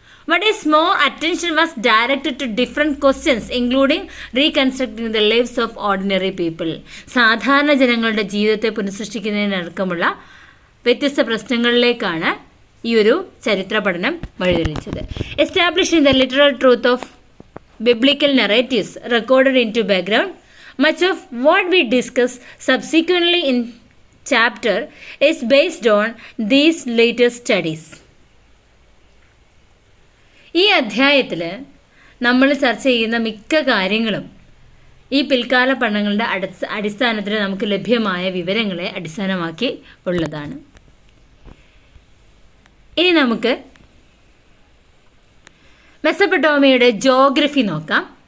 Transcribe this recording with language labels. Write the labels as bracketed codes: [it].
[en] What is more, attention was directed to different questions, including reconstructing the lives of ordinary people. [ml] സാധാരണ ജനങ്ങളുടെ ജീവിതത്തെ പുനഃസൃഷ്ടിക്കുന്നതിനടക്കമുള്ള വ്യത്യസ്ത പ്രശ്നങ്ങളിലേക്കാണ് ഈ ഒരു ചരിത്ര പഠനം വഴിതെളിച്ചത്. [en] Establishing the literal truth of biblical narratives recorded into background. Much of what we discuss subsequently in chapter is based on these later studies. [ml] ഈ അധ്യായത്തിൽ നമ്മൾ ചർച്ച ചെയ്യുന്ന മിക്ക കാര്യങ്ങളും ഈ പിൽക്കാല പഠനങ്ങളുടെ അടിസ്ഥാനത്തിൽ നമുക്ക് ലഭ്യമായ വിവരങ്ങളെ അടിസ്ഥാനമാക്കി ഉള്ളതാണ്. ഇനി നമുക്ക് മെസൊപ്പൊട്ടേമിയയുടെ ജോഗ്രഫി നോക്കാം.